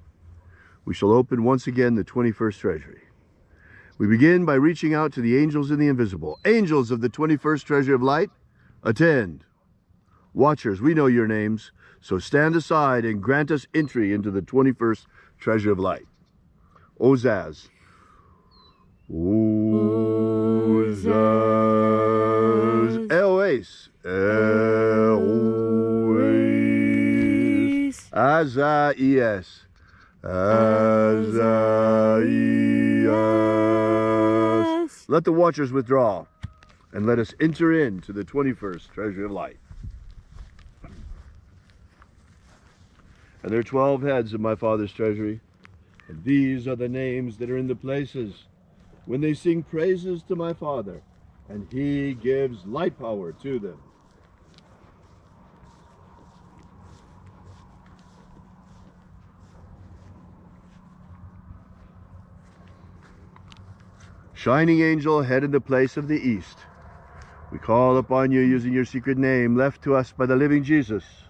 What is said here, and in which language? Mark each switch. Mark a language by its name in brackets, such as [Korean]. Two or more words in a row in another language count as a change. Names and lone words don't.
[English] We shall open once again the 21st Treasury. We begin by reaching out to the angels in the invisible. Angels of the 21st Treasure of Light, attend. Watchers, we know your names, so stand aside and grant us entry into the 21st Treasure of Light. Ozaz. Ozaz. Eloes. Eloes. Azaias. Azaias. Let the watchers withdraw. and let us enter into the 21st treasury of light. And there are 12 heads of my Father's treasury, and these are the names that are in the places when they sing praises to my Father, and he gives light power to them. Shining angel, head in the place of the east, we call upon you using your secret name left to us by the living Jesus.